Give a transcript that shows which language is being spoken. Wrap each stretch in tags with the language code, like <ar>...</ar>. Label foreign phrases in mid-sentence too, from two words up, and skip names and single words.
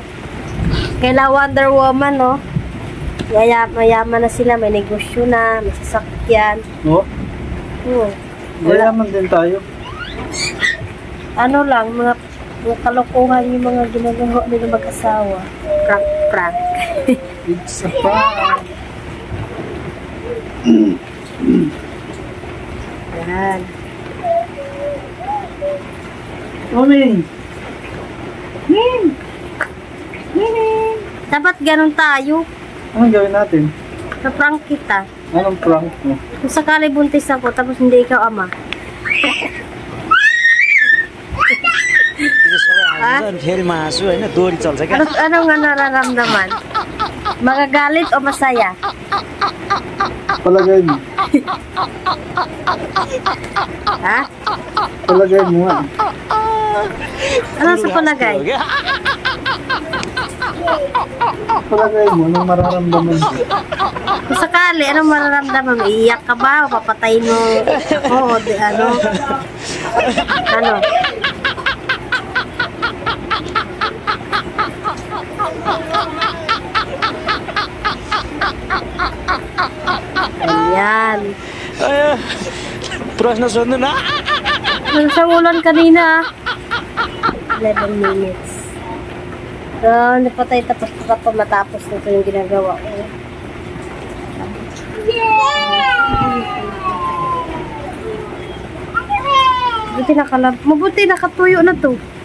<tl>Kaila Wonder Woman, no? Kaya mayaman na sila, may negosyo na, may sasakyan. Oh, Wala. mayaman din tayo. Ano lang, mga kalokohan yung mga ginagawa nila mag-asawa. Prank.</tl> <en>It's a prank.</en> <tl>Yan.</tl> <en>Morning!</en> <tl>Dapat ganun tayo. Anong gawin natin? Na-prank kita. Anong prank mo? Kung sakali buntis ako, tapos hindi ikaw ama.</tl> <ne>फेरिमा हाँसु होइन दोहोरी चल्छ क्या</ne> <tl>Ano nga nararamdaman? Magagalit o masaya? Palagay mo. Ha? Palagay mo nga. Ano sa palagay? Palagay mo, anong mararamdaman mo? Kung sakali, anong mararamdaman mo? Iiyak ka ba? O papatayin mo? Oo, di ano? Ano? Ayan.</tl> <ne>प्रश्न सोध्नु न</ne> <tl>Ano sa ulan kanina? 11 minutes. So, napatay tapos pa matapos na ito yung ginagawa ko. Mabuti nakatuyo na to.</tl>